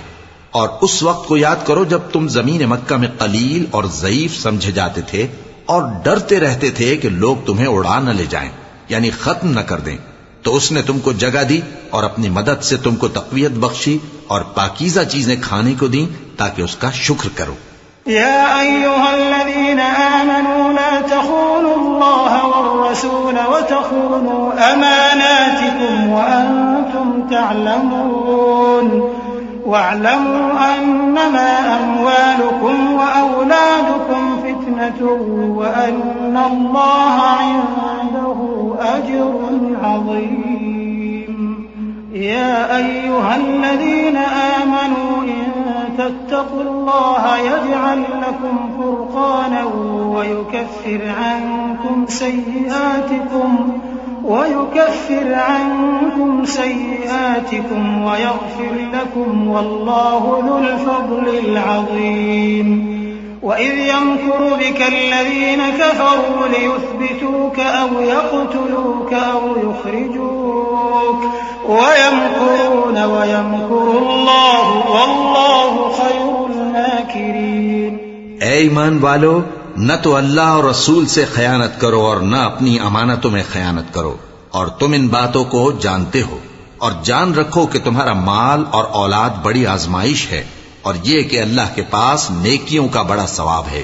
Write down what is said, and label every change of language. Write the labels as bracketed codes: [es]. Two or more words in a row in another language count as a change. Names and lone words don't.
[ur] اور اس وقت کو یاد کرو جب تم زمین مکہ میں قلیل اور ضعیف سمجھے جاتے تھے اور ڈرتے رہتے تھے کہ لوگ تمہیں اڑا نہ لے جائیں، یعنی ختم نہ کر دیں، تو اس نے تمکو جگہ دی اور اپنی مدد سے تمکو تقویت بخشی اور پاکیزہ چیزیں کھانے کو دی تاکہ اس کا شکر کرو. [ar] يا أيها الذين آمنوا لا تخونوا الله والرسول وتخونوا أماناتكم وأنتم تعلمون واعلموا أنما أموالكم وأولادكم فتنة وأن الله عنده أجر عظيم. يا أيها الذين آمنوا تتقوا الله يجعل لكم فرقانا ويكفر عنكم سيئاتكم ويغفر لكم والله ذو الفضل العظيم. وإذ يمكر بك الذين كفروا ليثبتوك أو يقتلوك أو يخرجوك ويمكرون ويمكر الله والله خير الماكرين. [ur] اے ایمان والو، نہ تو اللہ اور رسول سے خیانت کرو اور نہ اپنی امانتوں میں خیانت کرو، اور تم ان باتوں کو جانتے ہو. اور جان رکھو کہ تمہارا مال اور اولاد بڑی آزمائش ہے، اور یہ کہ اللہ کے پاس نیکیوں کا بڑا ثواب ہے.